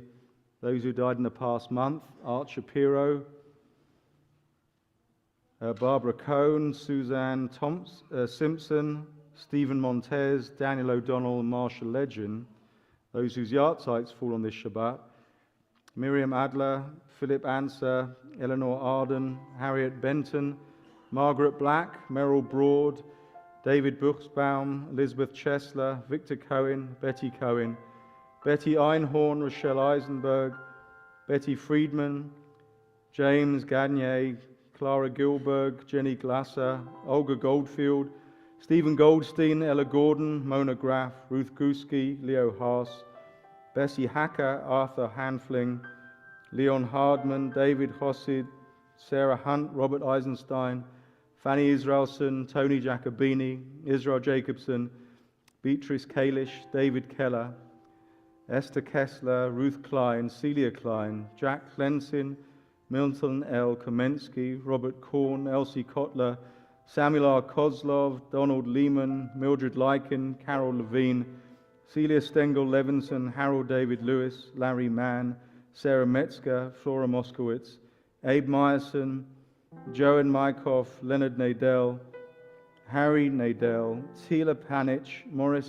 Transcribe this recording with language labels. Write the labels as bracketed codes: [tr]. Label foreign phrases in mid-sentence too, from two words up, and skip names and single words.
[en] Those who died in the past month: Art Shapiro, Barbara Cohn, Suzanne Simpson, Stephen Montez, Daniel O'Donnell, and Marshall Legend. Those whose yahrzeits fall on this Shabbat: Miriam Adler, Philip Anser, Eleanor Arden, Harriet Benton, Margaret Black, Merrill Broad, David Buchsbaum, Elizabeth Chesler, Victor Cohen, Betty Einhorn, Rochelle Eisenberg, Betty Friedman, James Gagne, Clara Gilberg, Jenny Glasser, Olga Goldfield, Stephen Goldstein, Ella Gordon, Mona Graff, Ruth Guski, Leo Haas, Bessie Hacker, Arthur Hanfling, Leon Hardman, David Hossid, Sarah Hunt, Robert Eisenstein, Fanny Israelson, Tony Jacobini, Israel Jacobson, Beatrice Kalish, David Keller, Esther Kessler, Ruth Klein, Celia Klein, Jack Lensin, Milton L. Kamensky, Robert Korn, Elsie Kotler, Samuel R. Kozlov, Donald Lehman, Mildred Lykin, Carol Levine, Celia Stengel Levinson, Harold David Lewis, Larry Mann, Sarah Metzger, Flora Moskowitz, Abe Meyerson, Joan Mykoff, Leonard Nadell, Harry Nadell, Tila Panich, Morris